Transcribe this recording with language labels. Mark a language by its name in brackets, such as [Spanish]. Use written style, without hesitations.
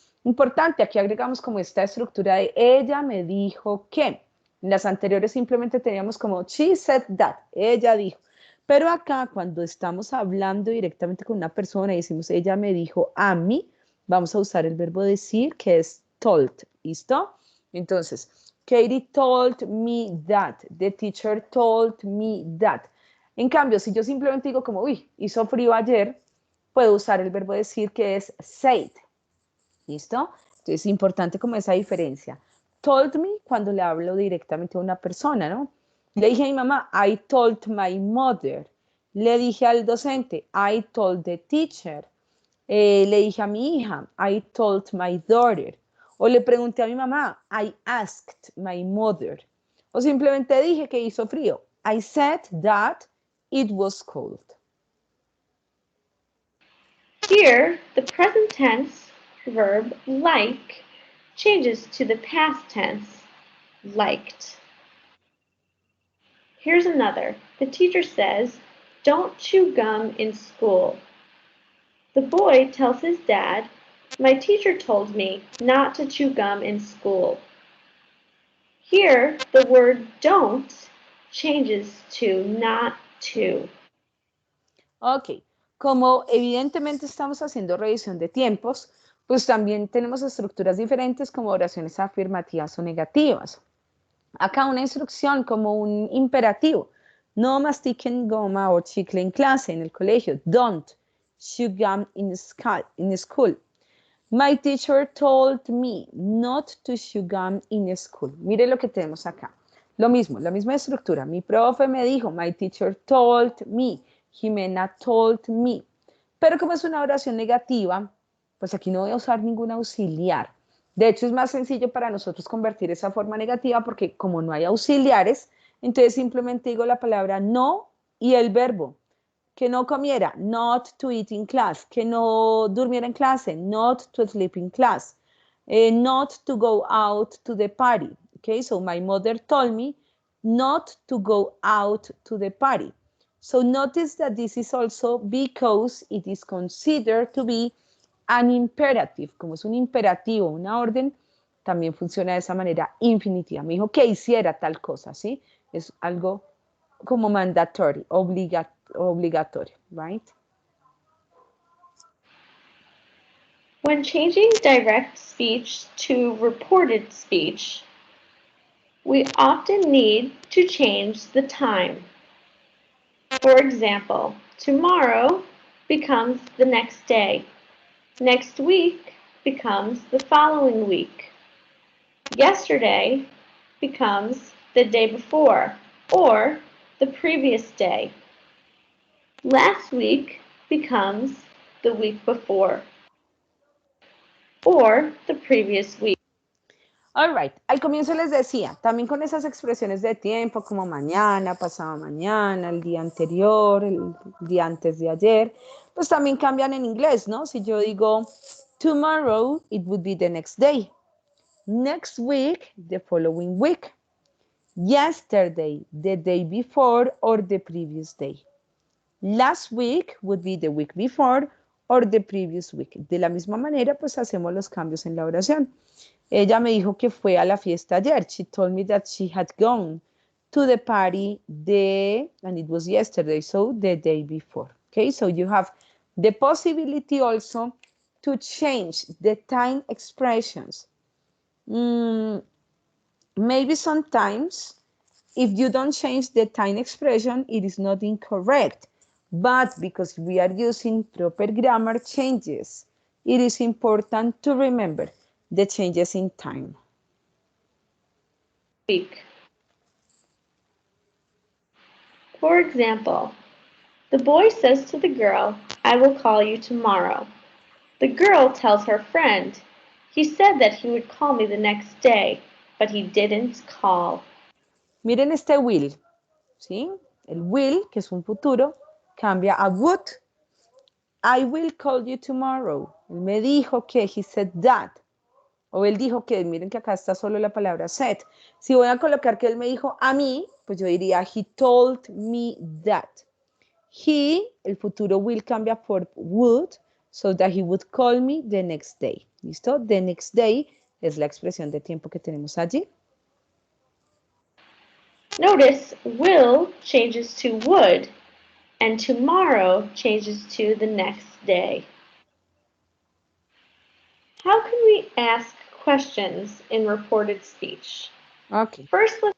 [Spanish] Importante, aquí agregamos como esta estructura de ella me dijo que. En las anteriores simplemente teníamos como [English] she said that, [Spanish] ella dijo. Pero acá cuando estamos hablando directamente con una persona y decimos ella me dijo a mí, vamos a usar el verbo decir que es told, ¿listo? Entonces, [English] Katie told me that, the teacher told me that. [Spanish] En cambio, si yo simplemente digo como, uy, hizo frío ayer, puedo usar el verbo decir que es said, ¿listo? Entonces, es importante como esa diferencia. [English] Told me [Spanish] cuando le hablo directamente a una persona, ¿no? Le dije a mi mamá, [English] I told my mother. [Spanish] Le dije al docente, [English] I told the teacher. [Spanish] Le dije a mi hija, [English] I told my daughter. [Spanish] O le pregunté a mi mamá, [English] I asked my mother. [Spanish] O simplemente dije que hizo frío. [English] I said that it was cold. Here, the present tense verb like changes to the past tense liked. Here's another. The teacher says, don't chew gum in school. The boy tells his dad, my teacher told me not to chew gum in school. Here, the word don't changes to not to. [Spanish] Ok, como evidentemente estamos haciendo revisión de tiempos, pues también tenemos estructuras diferentes como oraciones afirmativas o negativas. Acá una instrucción como un imperativo. No mastiquen goma o chicle en clase, en el colegio. [English] Don't chew gum in school. My teacher told me not to chew gum in school. [Spanish] Mire lo que tenemos acá. Lo mismo, la misma estructura. Mi profe me dijo, [English] my teacher told me. Jimena told me. [Spanish] Pero como es una oración negativa, pues aquí no voy a usar ningún auxiliar. De hecho, es más sencillo para nosotros convertir esa forma negativa porque como no hay auxiliares, entonces simplemente digo la palabra no y el verbo. Que no comiera, [English] not to eat in class. [Spanish] Que no durmiera en clase, [English] not to sleep in class. Not to go out to the party. Okay, so my mother told me not to go out to the party. So notice that this is also because it is considered to be an imperative. [Spanish] Como es un imperativo, una orden, también funciona de esa manera infinitiva. Me dijo que hiciera tal cosa, ¿sí? Es algo como [English] mandatory, [Spanish] obligatorio, [English] right? When changing direct speech to reported speech, We often need to change the time. For example, tomorrow becomes the next day. Next week becomes the following week. Yesterday becomes the day before or the previous day. Last week becomes the week before or the previous week. All right. [Spanish] Al comienzo les decía, también con esas expresiones de tiempo como mañana, pasado mañana, el día anterior, el día antes de ayer, pues también cambian en inglés, ¿no? Si yo digo [English] tomorrow, it would be the next day. Next week, the following week. Yesterday, the day before or the previous day. Last week would be the week before or the previous week. [Spanish] De la misma manera, pues hacemos los cambios en la oración. Ella me dijo que fue a la fiesta ayer. [English] She told me that she had gone to the party and it was yesterday, so the day before. Okay, so you have the possibility also to change the time expressions. Maybe sometimes, if you don't change the time expression, it is not incorrect. But because we are using proper grammar changes, it is important to remember the changes in time. Week. For example, the boy says to the girl, "I will call you tomorrow." The girl tells her friend, "He said that he would call me the next day, but he didn't call." [Spanish] Miren este will, ¿sí? El will, que es un futuro, cambia a would. [English] I will call you tomorrow. [Spanish] Él me dijo que, [English] he said that. [Spanish] O él dijo que, miren que acá está solo la palabra said. Si voy a colocar que él me dijo a mí, pues yo diría, [English] he told me that. He, [Spanish] el futuro [English] will [Spanish] cambia por [English] would, so that he would call me the next day. [Spanish] ¿Listo? [English] The next day [Spanish] es la expresión de tiempo que tenemos allí. [English] Notice will changes to would, and tomorrow changes to the next day. How can we ask questions in reported speech? Okay. First,